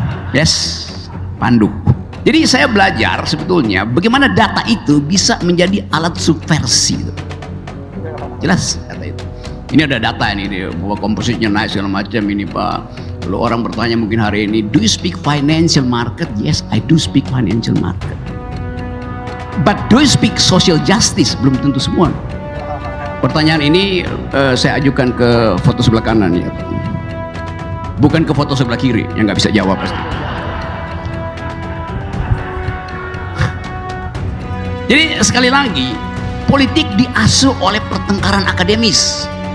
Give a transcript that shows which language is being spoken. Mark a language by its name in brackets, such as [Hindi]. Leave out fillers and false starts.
[Indonesian] Yes, Pandu. Jadi saya belajar sebetulnya bagaimana data itu bisa menjadi alat subversi. Jelas data itu. Ini ada data ini bahwa komposisinya naik segala macam ini Pak. Kalau orang bertanya mungkin hari ini, [English] do you speak financial market? Yes, I do speak financial market. But do you speak social justice? [Indonesian] Belum tentu semua. Pertanyaan ini saya ajukan ke foto sebelah kanan ya. Bukan ke foto sebelah kiri yang nggak bisa jawab pasti. Jadi sekali lagi, politik diasuh oleh pertengkaran akademis.